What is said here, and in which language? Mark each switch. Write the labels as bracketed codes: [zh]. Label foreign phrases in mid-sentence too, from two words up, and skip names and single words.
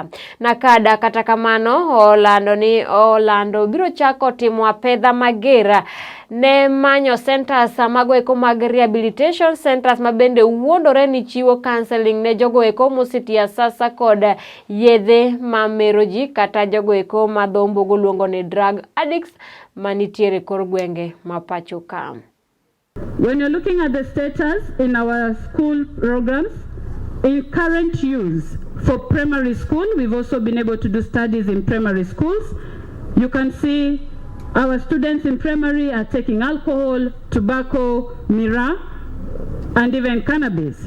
[luo] Nakada kata kamano olando biro chako timo apedha mager ne manyo centers mago eko mag [en] rehabilitation centers [luo] mabende wuondore ni chiwo counseling ne jogo eko moseti Asasa kod yedhe mamero ji kata jogo eko madhombo luongo ni [en] drug addicts [luo] manitiere kor gwenge ma pacho ka. [en] When you're looking at the status in our school programs, in current use for primary school, we've also been able to do studies in primary schools. You can see our students in primary are taking alcohol, tobacco, mira, and even cannabis.